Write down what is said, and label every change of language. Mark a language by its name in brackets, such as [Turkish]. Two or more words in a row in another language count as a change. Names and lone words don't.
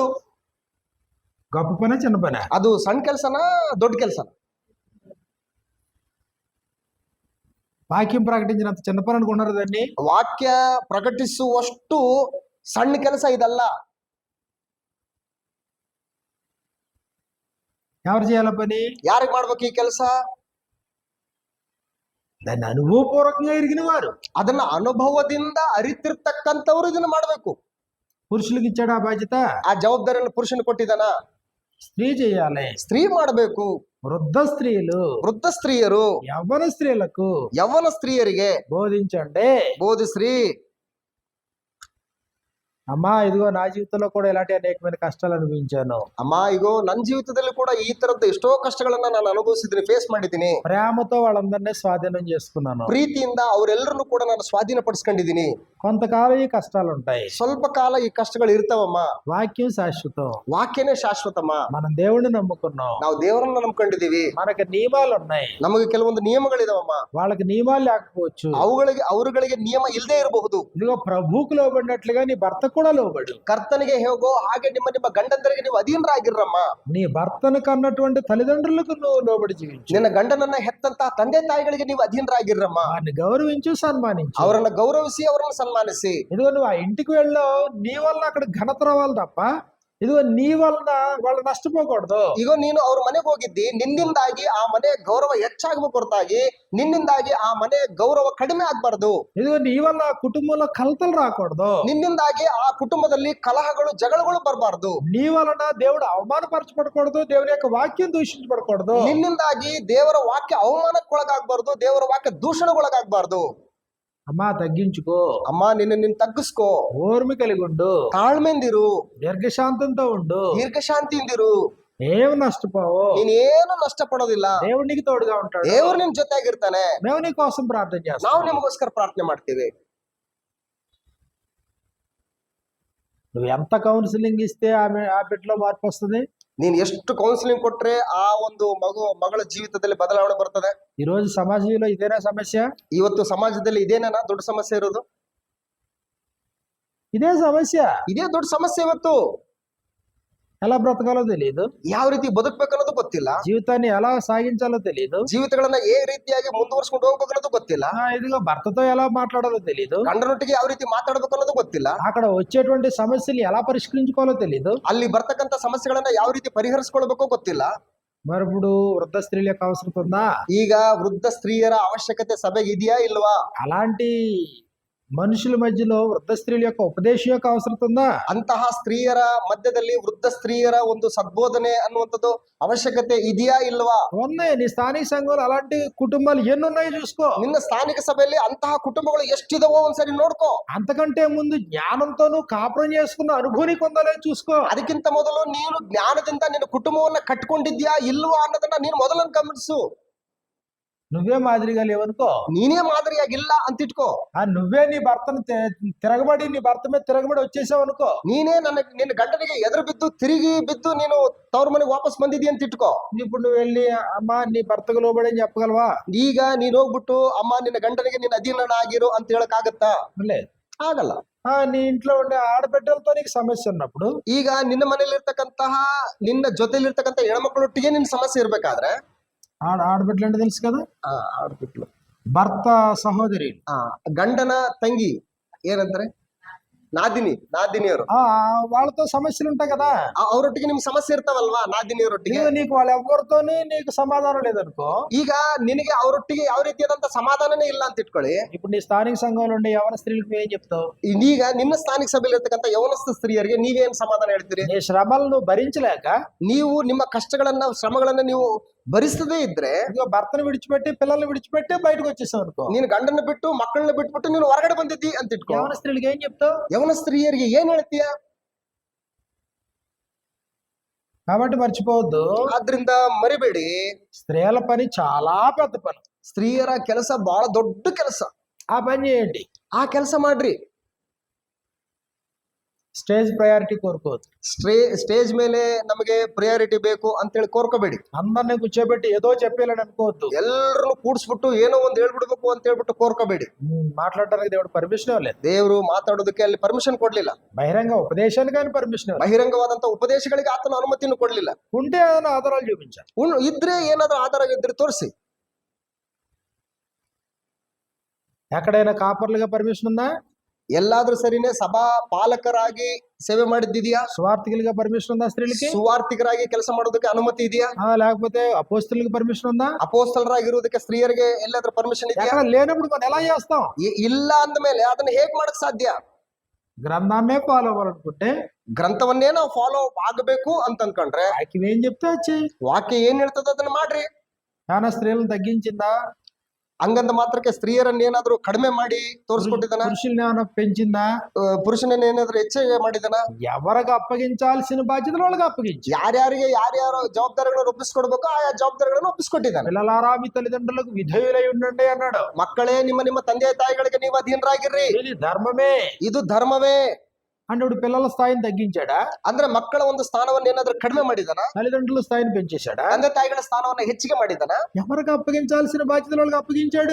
[Telugu] గొప్ప పని చిన్న పని? [Kannada] ಅದು ಸಣ್ಣ ಕೆಲಸನಾ ದೊಡ್ಡ ಕೆಲಸನ? [Telugu] వాక్యం ప్రకటించినంత చిన్న పని అనుకున్నారు దాన్ని. [Kannada] ವಾಕ್ಯ ಪ್ರಕಟಿಸುವಷ್ಟು ಸಣ್ಣ ಕೆಲಸ ಇದಲ್ಲ. [Telugu] ఎవరు చేయాల పని? [Kannada] ಯಾರಿಗೆ ಮಾಡ್ಬೇಕು ಈ ಕೆಲಸ? [Telugu] దాన్ని అనుభవపూర్వకంగా ఎరిగిన వారు, [Kannada] ಅದನ್ನ ಅನುಭವದಿಂದ ಅರಿತಿರ್ತಕ್ಕಂಥವ್ರು ಇದನ್ನ ಮಾಡ್ಬೇಕು. [Telugu] పురుషులకు ఇచ్చాడు ఆ బాధ్యత. [Kannada] ಆ ಜವಾಬ್ದಾರಿಯನ್ನು ಪುರುಷನ ಕೊಟ್ಟಿದ್ದಾನ? [Telugu] స్త్రీ చేయాలి. [Kannada] ಸ್ತ್ರೀ ಮಾಡಬೇಕು. [Telugu] వృద్ధ స్త్రీలు, [Kannada] ವೃದ್ಧ ಸ್ತ್ರೀಯರು [Telugu] యవ్వన స్త్రీలకు [Kannada] ಯವ್ವನ ಸ್ತ್ರೀಯರಿಗೆ [Telugu] బోధించండి. [Kannada] ಬೋಧಿಸ್ರಿ. [Telugu] అమ్మా ఇదిగో నా జీవితంలో కూడా ఇలాంటి అనేకమైన కష్టాలు అనుభవించాను. [Kannada] ಅಮ್ಮ ಇಗೋ ನನ್ನ ಜೀವಿತದಲ್ಲಿ ಕೂಡ ಈ ತರದ ಎಷ್ಟೋ ಕಷ್ಟಗಳನ್ನ ನಾನು ಅನುಭವಿಸಿದ್ದೀನಿ, ಫೇಸ್ ಮಾಡಿದ್ದೀನಿ. [Telugu] ప్రేమతో వాళ్ళందరినీ స్వాధీనం చేసుకున్నాను. [Kannada] ಪ್ರೀತಿಯಿಂದ ಅವರೆಲ್ಲರನ್ನು ಕೂಡ ನಾನು ಸ್ವಾಧೀನ ಪಡಿಸ್ಕೊಂಡಿದ್ದೀನಿ. [Telugu] కొంతకాలం ఈ కష్టాలు ఉంటాయి, [Kannada] ಸ್ವಲ್ಪ ಕಾಲ ಈ ಕಷ್ಟಗಳು ಇರ್ತಾವಮ್ಮ. [Telugu] వాక్యం శాశ్వతం. [Kannada] ವಾಕ್ಯನೇ ಶಾಶ್ವತಮ್ಮ. [Telugu] మనం దేవుడిని నమ్ముకున్నాం, [Kannada] ನಾವು ದೇವರನ್ನ ನಂಬ್ಕೊಂಡಿದೀವಿ. [Telugu] మనకి నియమాలు ఉన్నాయి, [Kannada] ನಮಗೆ ಕೆಲವೊಂದು ನಿಯಮಗಳಿದಾವಮ್ಮ. [Telugu] వాళ్ళకి నియమాలు లేకపోవచ్చు, [Kannada] ಅವರುಗಳಿಗೆ ನಿಯಮ ಇಲ್ಲದೆ ಇರಬಹುದು. [Telugu] ఇదిగో ప్రభువుకు లోబడినట్లుగా నీ భర్తకు కూడా లోబడు. [Kannada] కర్తನಿಗೆ ಹೇಗೋ ಹಾಗೆ ನಿಮ್ಮ ನಿಮ್ಮ గండందరికి ನೀವು ಅಧೀನರಾಗಿರ್ರಮ್ಮ. [Telugu] నీ భర్తను కన్నటువంటి తల్లిదండ్రులకు నువ్వు లోబడి జీవించు. [Kannada] ನಿನ್ನ ಗಂಡನನ್ನ ಹೆತ್ತಂತ ತಂದೆ ತಾಯಿಗಳಿಗೆ ನೀವು ಅಧೀನರಾಗಿರ್ರಮ್ಮ. [Telugu] వారిని గౌరవించు, సన్మానించు. [Kannada] ಅವರನ್ನ గౌరವಿಸಿ ಅವರನ್ನ సన్మానిಸಿ. [Telugu] ఇదిగో నువ్వు ఆ ఇంటికి వెళ్ళావు, నీ వల్ల అక్కడ ఘనత రావాలి తప్ప ఇదిగో నీ వలన వాళ్ళు నష్టపోకూడదు. [Kannada] ಈಗ ನೀನು ಅವ್ರ ಮನೆಗೆ ಹೋಗಿದ್ದಿ, ನಿನ್ನಿಂದಾಗಿ ಆ ಮನೆ ಗೌರವ ಹೆಚ್ಚಾಗಬೇಕು ಹೊರತಾಗಿ ನಿನ್ನಿಂದಾಗಿ ಆ ಮನೆ ಗೌರವ ಕಡಿಮೆ ಆಗ್ಬಾರ್ದು. [Telugu] ఇదిగో నీ వల్ల కుటుంబంలో కలతలు రాకూడదు. [Kannada] ನಿನ್ನಿಂದಾಗಿ ಆ ಕುಟುಂಬದಲ್ಲಿ ಕಲಹಗಳು ಜಗಳಗಳು ಬರಬಾರ್ದು. [Telugu] నీ వలన దేవుడు అవమానపరచబడకూడదు, దేవుని యొక్క వాక్యం దూషించబడకూడదు. [Kannada] ನಿನ್ನಿಂದಾಗಿ ದೇವರ ವಾಕ್ಯ ಅವಮಾನಕ್ಕೊಳಗಾಗಬಾರ್ದು, ದೇವರ ವಾಕ್ಯ ದೂಷಣೆಗೊಳಗಾಗಬಾರ್ದು. [Telugu] అమ్మా తగ్గించుకో, [Kannada] ಅಮ್ಮ ನಿನ್ನ ತಗ್ಗಿಸ್ಕೋ, [Telugu] ఓర్మి కలిగి ఉండు, [Kannada] ತಾಳ್ಮೆಂದಿರು, [Telugu] దీర్ఘశాంతంతో ఉండు, [Kannada] ದೀರ್ಘಶಾಂತಿಯಿಂದಿರು. [Telugu] ఏమి నష్టపోవు. [Kannada] ನೀನೇನು ನಷ್ಟ ಪಡೋದಿಲ್ಲ. [Telugu] దేవుడు నీకు తోడుగా ఉంటాడు. [Kannada] ದೇವರು ನಿಮ್ ಜೊತೆಯಾಗಿರ್ತಾನೆ. [Telugu] మేము నీ కోసం ప్రార్థన చేస్తాం. [Kannada] ನಾವು ನಿಮಗೋಸ್ಕರ ಪ್ರಾರ್ಥನೆ ಮಾಡ್ತೀವಿ. [Telugu] నువ్వు ఎంత కౌన్సిలింగ్ ఇస్తే ఆ బిడ్డలో మార్పు వస్తుంది. [Kannada] ನೀನ್ ಎಷ್ಟು ಕೌನ್ಸಿಲಿಂಗ್ ಕೊಟ್ರೆ ಆ ಒಂದು ಮಗಳ ಜೀವಿತದಲ್ಲಿ ಬದಲಾವಣೆ ಬರ್ತದೆ. [Telugu] ఈ రోజు సమాజంలో ఇదేనా సమస్య? [Kannada] ಇವತ್ತು ಸಮಾಜದಲ್ಲಿ ಇದೇನೇನಾ ದೊಡ್ಡ ಸಮಸ್ಯೆ ಇರೋದು? [Telugu] ఇదే సమస్య. [Kannada] ಇದೇ ದೊಡ್ಡ ಸಮಸ್ಯೆ ಇವತ್ತು. [Telugu] ఎలా బ్రతకాలో తెలియదు, [Kannada] ಯಾವ ರೀತಿ ಬದುಕಬೇಕನ್ನೋದು ಗೊತ್ತಿಲ್ಲ, [Telugu] జీవితాన్ని ఎలా సాగించాలో తెలియదు, [Kannada] ಜೀವಿತಗಳನ್ನ ఏ ರೀತಿಯಾಗಿ ಮುಂದುವರ್ಸ್ಕೊಂಡು ಹೋಗ್ಬೇಕನ್ನೋದು ಗೊತ್ತಿಲ್ಲ, [Telugu] ఇదిగో భర్తతో ఎలా మాట్లాడాలో తెలియదు, [Kannada] ಗಂಡನೊಟ್ಟಿಗೆ ಯಾವ ರೀತಿ ಮಾತಾಡ್ಬೇಕು ಅನ್ನೋದು ಗೊತ್ತಿಲ್ಲ, [Telugu] అక్కడ వచ్చేటువంటి సమస్యలు ఎలా పరిష్కరించుకోవాలో తెలియదు, [Kannada] ಅಲ್ಲಿ ಬರ್ತಕ್ಕಂತ ಸಮಸ್ಯೆಗಳನ್ನ ಯಾವ ರೀತಿ ಪರಿಹರಿಸ್ಕೊಳ್ಬೇಕೋ ಗೊತ್ತಿಲ್ಲ. [Telugu] మరి ఇప్పుడు వృద్ధ స్త్రీల యొక్క అవసరం ఉందా? [Kannada] ಈಗ ವೃದ್ಧ ಸ್ತ್ರೀಯರ ಅವಶ್ಯಕತೆ ಸಭೆಗೆ ಇದೆಯಾ ಇಲ್ವಾ? [Telugu] అలాంటి మనుషుల మధ్యలో వృద్ధ స్త్రీల యొక్క ఉపదేశం యొక్క అవసరం ఉందా? [Kannada] ಅಂತಹ ಸ್ತ್ರೀಯರ ಮಧ್ಯದಲ್ಲಿ ವೃದ್ಧ ಸ್ತ್ರೀಯರ ಒಂದು ಸದ್ಬೋಧನೆ ಅನ್ನುವಂಥದ್ದು ಅವಶ್ಯಕತೆ ಇದೆಯಾ ಇಲ್ವಾ? [Telugu] ఉన్నాయి. నీ స్థానిక సంఘంలో అలాంటి కుటుంబాలు ఎన్ని ఉన్నాయో చూసుకో. [Kannada] ನಿನ್ನ ಸ್ಥಾನಿಕ ಸಭೆಯಲ್ಲಿ ಅಂತಹ ಕುಟುಂಬಗಳು ಎಷ್ಟಿದಾವೋ ಒಂದ್ಸರಿ ನೋಡ್ಕೋ. [Telugu] అంతకంటే ముందు జ్ఞానంతోనూ కాపురం చేసుకున్న అనుభూతి పొందాలో చూసుకో. [Kannada] ಅದಕ್ಕಿಂತ ಮೊದಲು ನೀನು ಜ್ಞಾನದಿಂದ ನಿನ್ನ ಕುಟುಂಬವನ್ನ ಕಟ್ಕೊಂಡಿದ್ಯಾ ಇಲ್ವಾ ಅನ್ನೋದನ್ನ ನೀನು ಮೊದಲನ್ನು ಗಮನಿಸು. [Telugu] నువ్వే మాదిరిగా లేవనుకో, [Kannada] ನೀನೇ ಮಾದರಿಯಾಗಿಲ್ಲ ಅಂತ ಇಟ್ಕೋ. [Telugu] నువ్వే నీ భర్తను తిరగబడి నీ భర్త మీద తిరగబడి వచ్చేసావు అనుకో, [Kannada] ನೀನೇ ನಿನ್ನ ಗಂಡನಿಗೆ ಎದುರು ಬಿದ್ದು ತಿರುಗಿ ಬಿದ್ದು ನೀನು ತವ್ರ ಮನೆಗೆ ವಾಪಸ್ ಬಂದಿದ್ದೀಯ ಅಂತ ಇಟ್ಕೋ. [Telugu] ఇప్పుడు నువ్వు వెళ్ళి అమ్మా నీ భర్తకు లోబడి అని చెప్పగలవా? [Kannada] ಈಗ ನೀನ್ ಹೋಗ್ಬಿಟ್ಟು ಅಮ್ಮ ನಿನ್ನ ಗಂಡನಿಗೆ ನಿನ್ನ ಅಧೀನನಾಗಿರು ಅಂತ ಹೇಳಕ್ ಆಗತ್ತಾ? [Telugu] లేదు, [Kannada] ಆಗಲ್ಲ. [Telugu] నీ ఇంట్లో ఉండే ఆడబిడ్డలతో నీకు సమస్య ఉన్నప్పుడు, [Kannada] ಈಗ ನಿನ್ನ ಮನೇಲಿ ಇರ್ತಕ್ಕಂತಹ ನಿನ್ನ ಜೊತೆಲಿ ಇರ್ತಕ್ಕಂಥ ಹೆಣ್ಮಕ್ಳೊಟ್ಟಿಗೆ ನಿನ್ ಸಮಸ್ಯೆ ಇರ್ಬೇಕಾದ್ರೆ, [Telugu] ఆడబిడ్డలు అంటే తెలుసు కదా, [Kannada] ಆಡ್ಬಿಟ್ಲು [Telugu] భర్త సహోదరి, [Kannada] ಗಂಡನ ತಂಗಿ ಏನಂತಾರೆ, ನಾದಿನಿಯವರು, [Telugu] వాళ్ళతో సమస్యలు ఉంటాయి కదా, [Kannada] ಅವರೊಟ್ಟಿಗೆ ನಿಮ್ಗೆ ಸಮಸ್ಯೆ ಇರ್ತಾವಲ್ವಾ? ನಾದಿನಿಯವರೊಟ್ಟಿಗೆ [Telugu] నీకు వాళ్ళు ఎవరితోని నీకు సమాధానం లేదనుకో, [Kannada] ಈಗ ನಿನಗೆ ಅವರೊಟ್ಟಿಗೆ ಯಾವ ರೀತಿಯಾದಂತ ಸಮಾಧಾನನೇ ಇಲ್ಲ ಅಂತ ಇಟ್ಕೊಳ್ಳಿ. [Telugu] ఇప్పుడు నీ స్థానిక సంఘంలో ఉండే యవన స్త్రీలకు ఏం చెప్తావు? [Kannada] ಈಗ ನಿನ್ನ ಸ್ಥಾನಿಕ ಸಭೆಯಲ್ಲಿ ಇರ್ತಕ್ಕಂಥ ಯವನಸ್ಥ ಸ್ತ್ರೀಯರಿಗೆ ನೀವೇನ್ ಸಮಾಧಾನ ಹೇಳ್ತೀರಿ? [Telugu] నీ శ్రమలను భరించలేక, [Kannada] ನೀವು ನಿಮ್ಮ ಕಷ್ಟಗಳನ್ನ ಶ್ರಮಗಳನ್ನ ನೀವು ಭರಿಸದೇ ಇದ್ರೆ, [Telugu] భర్తను విడిచిపెట్టి పిల్లల్ని విడిచిపెట్టి బయటకు వచ్చేసావు అనుకో, [Kannada] ನೀನು ಗಂಡನ ಬಿಟ್ಟು ಮಕ್ಕಳನ್ನ ಬಿಟ್ಬಿಟ್ಟು ನೀನು ಹೊರಗಡೆ ಬಂದಿದ್ದಿ ಅಂತ ಇಟ್ಕೋ. [Telugu] యవన స్త్రీలకు ఏం చెప్తావు? [Kannada] ಯವನ ಸ್ತ್ರೀಯರಿಗೆ ಏನ್ ಹೇಳ್ತೀಯ? [Telugu] కాబట్టి మర్చిపోవద్దు, [Kannada] ಆದ್ರಿಂದ ಮರಿಬೇಡಿ, [Telugu] స్త్రీల పని చాలా పెద్ద పని. [Kannada] ಸ್ತ್ರೀಯರ ಕೆಲಸ ಬಹಳ ದೊಡ್ಡ ಕೆಲಸ. [Telugu] ఆ పని చేయండి, [Kannada] ಆ ಕೆಲಸ ಮಾಡ್ರಿ. [English] stage priority [Telugu] కోరుకోవద్దు. [Kannada] ಸ್ಟೇಜ್ ಮೇಲೆ ನಮಗೆ ಪ್ರಯಾರಿಟಿ ಬೇಕು ಅಂತೇಳಿ ಕೋರ್ಕೋಬೇಡಿ. [Telugu] అందరినీ కూర్చోబెట్టి ఏదో చెప్పేయాలని అనుకోవద్దు. [Kannada] ಎಲ್ಲರನ್ನು ಕೂಡ್ಸ್ಬಿಟ್ಟು ಏನೋ ಒಂದ್ ಹೇಳ್ಬಿಡ್ಬೇಕು ಅಂತ ಹೇಳ್ಬಿಟ್ಟು ಕೋರ್ಕೋಬೇಡಿ. [Telugu] మాట్లాడడానికి దేవుడు పర్మిషన్ ఇవ్వలేదు. [Kannada] ದೇವರು ಮಾತಾಡೋದಕ್ಕೆ ಅಲ್ಲಿ ಪರ್ಮಿಷನ್ ಕೊಡ್ಲಿಲ್ಲ. [Telugu] బహిరంగ ఉపదేశానికి ఆయన పర్మిషన్ ఇవ్వలేదు. [Kannada] ಬಹಿರಂಗವಾದಂತ ಉಪದೇಶಗಳಿಗೆ ಆತನ ಅನುಮತಿಯನ್ನು ಕೊಡ್ಲಿಲ್ಲ. [Telugu] ఉంటే ఏదైనా ఆధారాలు చూపించాలి. [Kannada] ಇದ್ರೆ ಏನಾದ್ರೂ ಆಧಾರ ಇದ್ರೆ ತೋರಿಸಿ. [Telugu] ఎక్కడైనా కాపర్లుగా పర్మిషన్ ఉందా? [Kannada] ಎಲ್ಲಾದ್ರೂ ಸರಿನೇ ಸಭಾ ಪಾಲಕರಾಗಿ ಸೇವೆ ಮಾಡಿದ್ದಿದ್ಯಾ? [Telugu] సువార్థికులుగా పర్మిషన్ ఉందా స్త్రీలకి? [Kannada] ಸುವಾರ್ಥಿಕರಾಗಿ ಕೆಲಸ ಮಾಡೋದಕ್ಕೆ ಅನುಮತಿ ಇದೆಯಾ? [Telugu] లేకపోతే అపోస్తలులకు పర్మిషన్ ఉందా? [Kannada] ಅಪೋಸ್ತಲರಾಗಿರೋದಕ್ಕೆ ಸ್ತ್ರೀಯರಿಗೆ ಎಲ್ಲಾದ್ರೂ ಪರ್ಮಿಷನ್ ಇದೆಯಾ? [Telugu] ఎక్కడ లేనప్పుడు మనం ఎలా చేస్తాం? [Kannada] ಇಲ್ಲ ಅಂದ್ಮೇಲೆ ಅದನ್ನ ಹೇಗ್ ಮಾಡಕ್ ಸಾಧ್ಯ? [Telugu] గ్రంథాన్నే ఫాలో అవ్వాలనుకుంటే, [Kannada] ಗ್ರಂಥವನ್ನೇ ನಾವು ಫಾಲೋ ಆಗಬೇಕು ಅಂತ ಅನ್ಕೊಂಡ್ರೆ, [Telugu] వాక్యం ఏం చెప్తే వచ్చి [Kannada] ವಾಕ್ಯ ಏನ್ ಹೇಳ್ತದ ಅದನ್ನ ಮಾಡ್ರಿ. [Telugu] ఏమైనా స్త్రీలను తగ్గించిందా? [Kannada] ಹಂಗಂದ ಮಾತ್ರಕ್ಕೆ ಸ್ತ್ರೀಯರನ್ನ ಏನಾದ್ರೂ ಕಡಿಮೆ ಮಾಡಿ ತೋರಿಸ್ಕೊಟ್ಟಿದ್ದಾನ? [Telugu] పురుషుల్ని ఏమైనా పెంచిందా? [Kannada] ಪುರುಷನನ್ನ ಏನಾದ್ರೂ ಹೆಚ್ಚಿಗೆ ಮಾಡಿದಾನ? [Telugu] ఎవరికి అప్పగించాల్సిన బాధ్యతలు వాళ్ళకి అప్పగించి, [Kannada] ಯಾರ್ಯಾರಿಗೆ ಯಾರ್ಯಾರೋ ಜವಾಬ್ದಾರಿಗಳನ್ನು ಒಪ್ಪಿಸ್ಕೊಡ್ಬೇಕು ಆಯಾ ಜವಾಬ್ದಾರಿಗಳನ್ನು ಒಪ್ಪಿಸ್ಕೊಟ್ಟಿದ್ದಾನೆ. [Telugu] పిల్లలారా మీ తల్లిదండ్రులకు విధేయులై ఉండండి అన్నాడు. [Kannada] ಮಕ್ಕಳೇ ನಿಮ್ಮ ನಿಮ್ಮ ತಂದೆ ತಾಯಿಗಳಿಗೆ ನೀವು ಅಧೀನರಾಗಿರ್ರಿ. [Telugu] ఇది ధర్మమే. [Kannada] ಇದು ಧರ್ಮವೇ. [Telugu] అంటే ఇప్పుడు పిల్లల స్థాయిని తగ్గించాడా, [Kannada] ಅಂದ್ರೆ మಕ್ಕಳ ಒಂದು ಸ್ಥಾನವನ್ನು ಏನಾದ್ರೂ ಕಡಿಮೆ ಮಾಡಿದನ, [Telugu] తల్లిదండ్రుల స్థాయిని పెంచేశాడా? [Kannada] ತಂದೆ ತಾಯಿಗಳ ಸ್ಥಾನವನ್ನ ಹೆಚ್ಚಿಗೆ ಮಾಡಿದನ, [Telugu] ఎవరికి అప్పగించాల్సిన బాధ్యతలు వాళ్ళకి అప్పగించాడు.